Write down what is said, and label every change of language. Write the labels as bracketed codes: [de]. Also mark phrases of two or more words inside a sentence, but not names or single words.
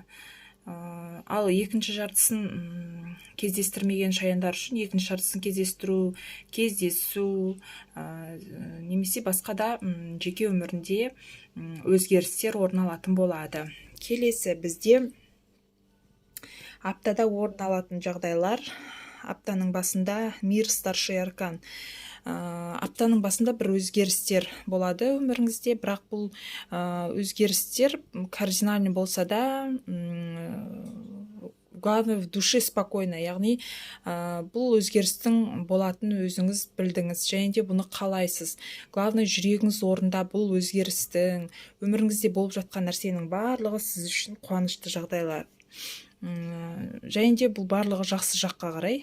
[kk] Ал екінші жартысын кездестірмеген шаяндар үшін екінші жартысын кездесу, немесе басқа да жеке өмірінде өзгерістер орын алатын болады. Келесі бізде аптада орын алатын жағдайлар. Аптаның басында [ru] мир старший аркан. [kk] Аптаның басында бір өзгерістер болады өміріңізде, бірақ бұл өзгерістер кардинальный болса да, [ru] главное в душе спокойно, [kk] яғни бұл өзгерістің болатын өзіңіз білдіңіз, және де бұны қалайсыз. Главное жүрегіңіз орында бұл өзгерістің, өміріңізде болып жатқан нәрсенің барлығы сіз үшін қуанышты жағдайлар. Және де бұл барлығы жақсы жаққа қарай.